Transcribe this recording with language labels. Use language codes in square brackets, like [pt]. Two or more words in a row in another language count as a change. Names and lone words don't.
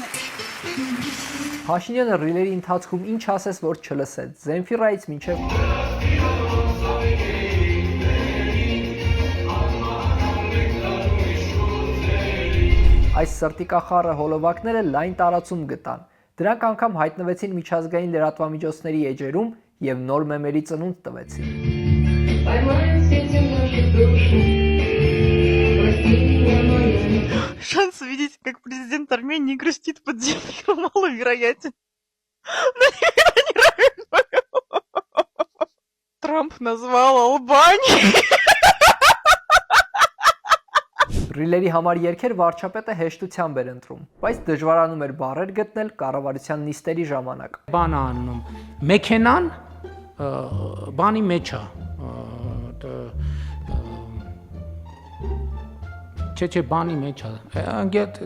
[hy] Փաշինյանը ռիլերի ընթացքում ինչ ասես, որ չլսեց, Զենֆիրայից մինչև այս սրտիկախառը հոլովակները լայն տարածում գտան։ Դրանք անգամ հայտնվեցին միջազգային լրատվամիջոցների էջերում եւ նոր մեմերի ծնունդ տվեցին։ [ru] Шанс увидеть, как президент Армении грустит под Земфиру, маловероятен. Но невероятно. Трамп назвал Албанией. [hy] Ռիլերի համար երկեր վարչապետը հեշտությամբ էր ընտրում, բայց դժվարանում էր բառեր գտնել կառավարության նիստերի ժամանակ։ բան անում, մեքենան բանի մեջ է, չէ, բանի մեջ է,